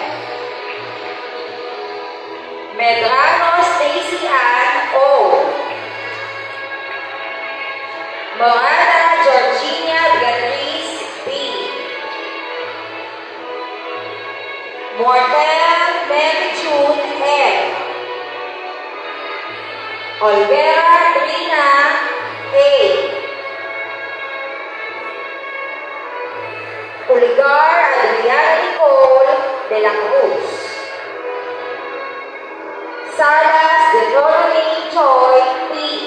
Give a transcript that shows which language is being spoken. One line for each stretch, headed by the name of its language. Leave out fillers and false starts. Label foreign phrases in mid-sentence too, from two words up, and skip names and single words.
Filipino: Medrano Stacy Ann O. Morana Georgina Beatriz B. Mortel Mary June M. Olvera Trina A. Puligar Adriana Nicole de la Cruz. Salas de Ronnie Choi P.